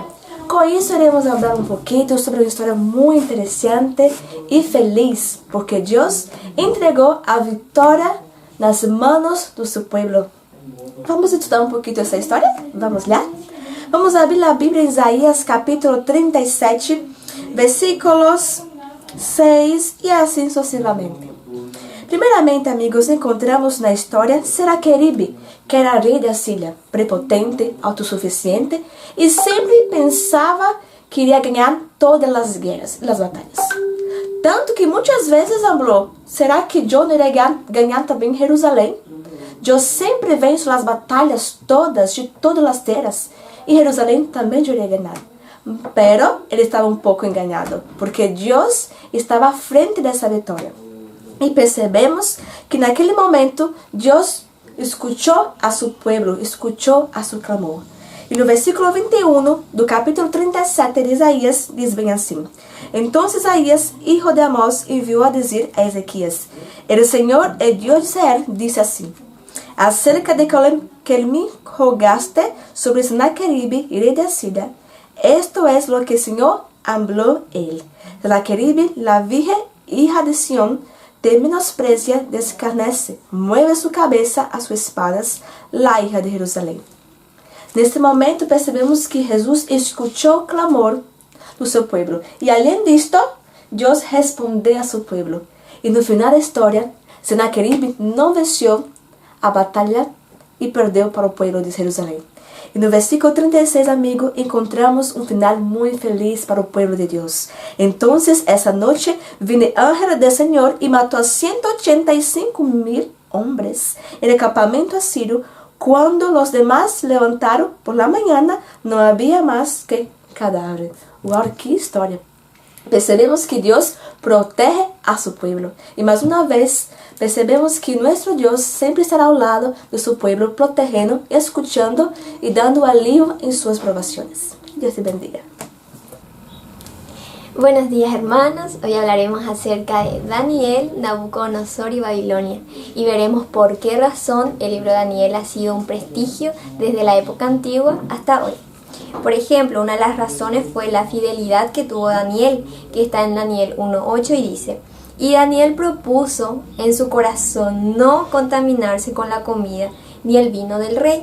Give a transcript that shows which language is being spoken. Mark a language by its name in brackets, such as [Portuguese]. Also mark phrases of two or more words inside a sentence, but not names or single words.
[Spanish] Con eso iremos hablar un poquito sobre una historia muy interesante y feliz, porque Dios entregó a victoria en las manos de su pueblo. Vamos a estudiar un poquito esa historia. [Portuguese] Vamos lá? [Spanish] Vamos a abrir la Biblia en Isaías capítulo 37, versículos 6 y así sucesivamente. [Portuguese] Primeiramente, amigos, encontramos na história Sennacherib, que era rei de Asiria, prepotente, autossuficiente e sempre pensava que iria ganhar todas as guerras, as batalhas. Tanto que muitas vezes falou: será que eu não iria ganhar também Jerusalém? Eu sempre venço as batalhas todas de todas as terras e Jerusalém também eu iria ganhar. Pero ele estava um pouco enganado, porque Deus estava à frente dessa vitória. E percebemos que naquele momento Deus escuchou a [Spanish] su pueblo, [Portuguese] escuchou a [Spanish] su clamor. [Portuguese] E no versículo 21 do capítulo 37 de Isaías diz bem assim: Então Isaías, [Spanish] hijo de [Portuguese] Amós, enviou a dizer a Ezequias: [Spanish] El Senhor, el Dios de Israel, [Portuguese] disse assim: [Spanish] Acerca de que me rogaste sobre Sennacherib, rei de Asiria, esto es lo que el Señor habló él. Sennacherib, la vieja hija de Sión, te menosprecia, descarnece, mueve su cabeza a sus espaldas, la hija de Jerusalém. [Portuguese] Neste momento percebemos que Jesus escuchou o clamor do seu pueblo. E além disto, Deus respondeu a seu pueblo. E no final da história, Sennacherib não venceu a batalha e perdeu para o pueblo de Jerusalém. E no versículo 36, amigo, encontramos um final muito feliz para o pueblo de Deus. Então, essa noite, [Spanish] vino ángel [Portuguese] do Senhor e matou 185,000 homens no acampamento assírio. Quando os demais levantaram [Spanish] por la mañana, [Portuguese] não havia mais que cadáver. Uau, que história! Percebemos que Deus protege a [Spanish] su pueblo. [Portuguese] E mais uma vez, percebemos que nosso Deus sempre estará ao lado de [Spanish] su pueblo, [Portuguese] protegendo, escuchando e dando alivio em suas provações. [Spanish] Dios te bendiga. Buenos días hermanos, hoy hablaremos acerca de Daniel, Nabucodonosor y Babilonia y veremos por qué razón el libro de Daniel ha sido un prestigio desde la época antigua hasta hoy. Por ejemplo, una de las razones fue la fidelidad que tuvo Daniel, que está en Daniel 1:8 y dice: Y Daniel propuso en su corazón no contaminarse con la comida ni el vino del rey.